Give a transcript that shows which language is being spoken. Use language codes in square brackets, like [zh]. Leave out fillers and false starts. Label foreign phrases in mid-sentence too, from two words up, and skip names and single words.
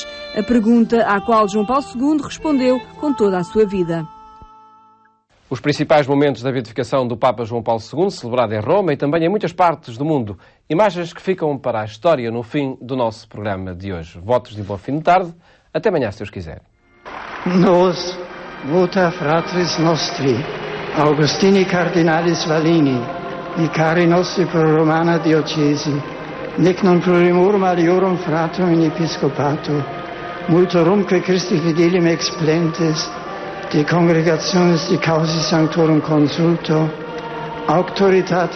[pt] A pergunta à qual João Paulo II respondeu com toda a sua vida. Os principais momentos da beatificação do Papa João Paulo II, celebrado em Roma e também em muitas partes do mundo. Imagens que ficam para a história no fim do nosso programa de hoje. Votos de bom fim de tarde. Até amanhã, se Deus quiser. [la] Nos, vota fratris nostri, Augustini Cardinalis Valini, vicari nostri pro Romana Diocesi, nec non plurimorum aliorum fratrum in episcopato, multorumque Christi fidelium explentes, de congregationis de causi sanctorum consulto, auctoritate